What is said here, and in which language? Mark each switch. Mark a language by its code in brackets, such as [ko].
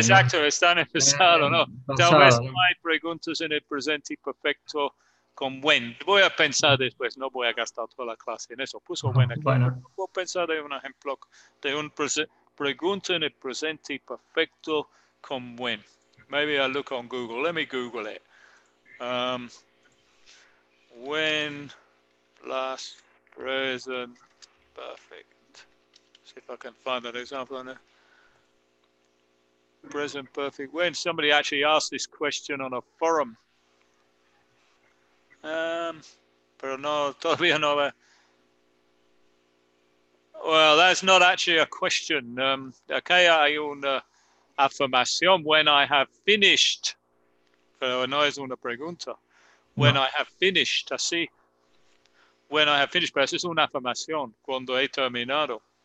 [es] exacto, está en el pasado, ¿no? Tal vez Pasado. no hay preguntas en el presente perfecto con when. Voy a pensar después, no voy a gastar toda la clase en eso. Puso when aquí. Bueno. Voy a pensar en un ejemplo de una pregunta en el presente perfecto con when. [en] Maybe I'll look on Google. Let me Google it. When last present perfect. See if I can find an example on it. Present perfect. When somebody actually asked this question on a forum. [es] Pero no, todavía no. [en] Well, that's not actually a question. [es] Okay, hay una afirmación. [en] When I have finished. [es] Pero no es una pregunta. [en] When [es] No. [en] I have finished, [es] así. [en] When I have finished, [es] pero eso es una afirmación. Cuando he terminado.